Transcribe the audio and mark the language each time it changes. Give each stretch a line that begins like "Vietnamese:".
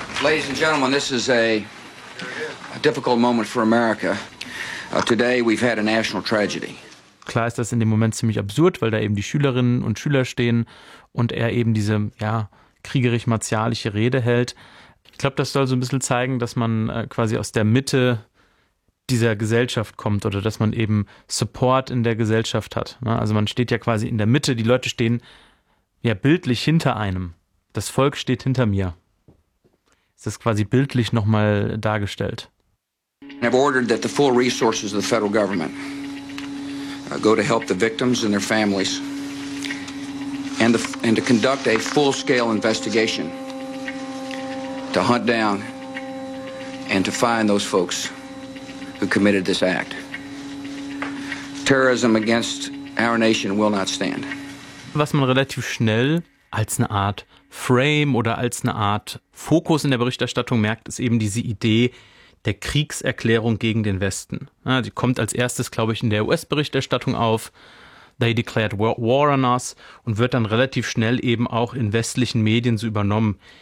English: Ladies and gentlemen, this is a difficult moment for America. Today we've had a national tragedy.
German: Klar ist das in dem Moment ziemlich absurd, weil da eben die Schülerinnen und Schüler stehen und er eben diese, ja, kriegerisch-martialische Rede hält. Ich glaube, das soll so ein bisschen zeigen, dass man quasi aus der Mitte dieser Gesellschaft kommt oder dass man eben Support in der Gesellschaft hat. Also man steht ja quasi in der Mitte, die Leute stehen ja bildlich hinter einem. Das Volk steht hinter mir. Ist das quasi bildlich nochmal dargestellt.
English: I've ordered that the full resources of the federal government go to help the victims and their families and to conduct a full-scale investigation to hunt down and to find those folks who committed this act. Terrorism against our nation will not stand.
German: Was man relativ schnell als eine Art Frame oder als eine Art Fokus in der Berichterstattung merkt, ist eben diese Idee der Kriegserklärung gegen den Westen. Ja, die kommt als erstes, glaube ich, in der US-Berichterstattung auf.
English: They declared war on us
German: und wird dann relativ schnell eben auch in westlichen Medien so übernommen.